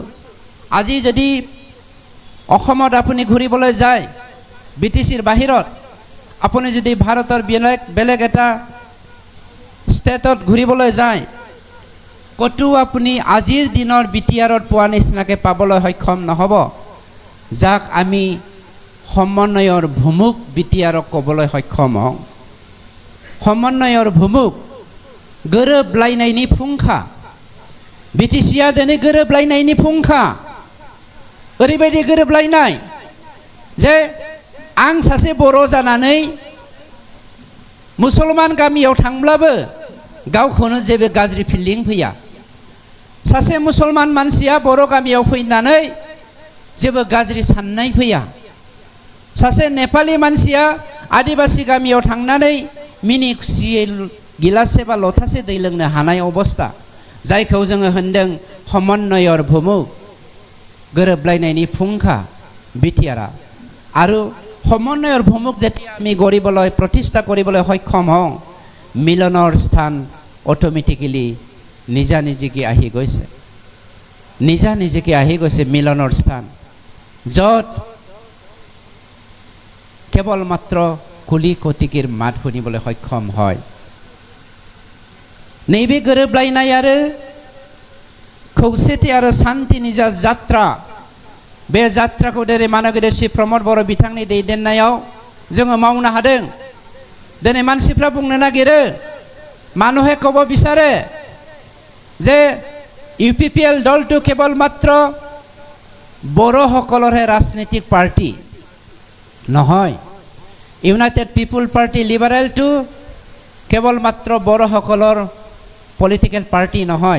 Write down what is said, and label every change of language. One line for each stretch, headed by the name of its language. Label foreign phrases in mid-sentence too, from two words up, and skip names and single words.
Assamese: আজি যদি অসমত আপুনি ঘূৰিবলৈ যায়, বিটিচিৰ বাহিৰত আপুনি যদি ভাৰতৰ বেলেগ এটা ষ্টেটত ঘূৰিবলৈ যায়, কতো আপুনি আজিৰ দিনৰ বিটিআৰত পোৱা নিচিনাকৈ পাবলৈ সক্ষম নহ'ব, যাক আমি সমন্বয়ৰ ভুমুক বিটিআৰক ক'বলৈ সক্ষম হওঁ। সমন্বয়ৰ ভুমুক,
Bodo: गोरोबलायनायनि फुंखा। बिटिसिआ दिनै गोरोबलायनायनि फुंखा। ओरैबायदि गोरोबलायनाय जे आं सासे बर' जानानै मुसलमान गामियाव थांब्लाबो गावखौनो जेबो गाज्रि फिलिं फैया। सासे मुसलमान मानसिया बर' गामियाव फैनानै जेबो गाज्रि साननाय फैया। सासे नेपाली मानसिया आदिबासी गामियाव थांनानै मिनि खुसियै गिलाससे बा लथासे दै लोंनो हानाय अबस्था, जायखौ जोङो होनदों
Assamese: সমন্বয়ৰ ভূমুক,
Bodo: गोरोबलायनायनि फुंखा बिटिआरआ।
Assamese: আৰু সমন্বয়ৰ ভূমুক যেতিয়া আমি গঢ়িবলৈ প্ৰতিষ্ঠা কৰিবলৈ সক্ষম হওঁ, মিলনৰ স্থান অট'মেটিকেলি নিজা নিজিকে আহি গৈছে। নিজা নিজিকে আহি গৈছে মিলনৰ স্থান, য'ত কেৱল মাত্ৰ কুলি কটিকিৰ মাত শুনিবলৈ সক্ষম হয়।
Bodo: नैबे गोरोबलायनाय आरो खौसेथि आरो शान्तिनि जा जात्रा, बे जात्राखौ दिनै मानगोदेर श्री प्रमद बर' बिथांनि दैदेननायाव जोङो मावनो हादों। दिनै मानसिफ्रा बुंनो नागिरो,
Assamese: মানুহে ক'ব বিচাৰে যে ইউপিপিএল দলটো কেৱল মাত্ৰ বড়োসকলৰহে ৰাজনৈতিক পাৰ্টি নহয়। ইউনাইটেড পিপুল পাৰ্টি লিবাৰেলটো কেৱল মাত্ৰ বড়োসকলৰ
English: political party
Assamese: নহয়।